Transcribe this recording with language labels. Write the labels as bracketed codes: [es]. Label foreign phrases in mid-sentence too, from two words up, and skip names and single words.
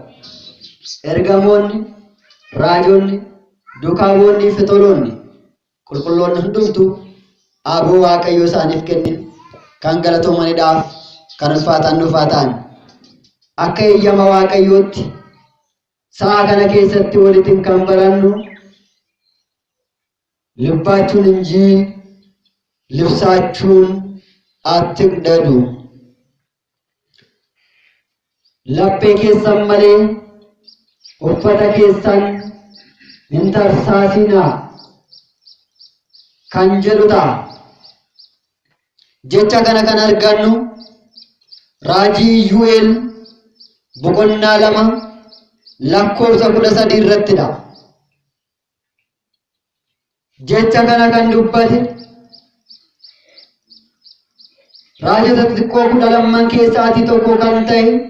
[om] Ergamoonni, raajoonni, duukaa bu'oonnii fi toloonni qulqulloonni hundumtuu aboo Waaqayyoo isaaniif kenne kan galatoomaniidhaaf kan ulfaatan nuuf haa ta'an. Akka eeyyama Waaqayyootti sa'a kana keessatti walitti kan barannu [am] ልባችሁን እንጂ ልብሳችሁን አትቅደዱ። [om] lubbee keessan malee uffata keessan hin tarsaasinaa kan jedhuta jecha kana kan argannu raajii Yu'eel boqonnaa 2 lakkoofsa 13 irrattidha. Jecha kana kan dubbate raajota xixiqqoo 12 keessaatii tokko kan ta'e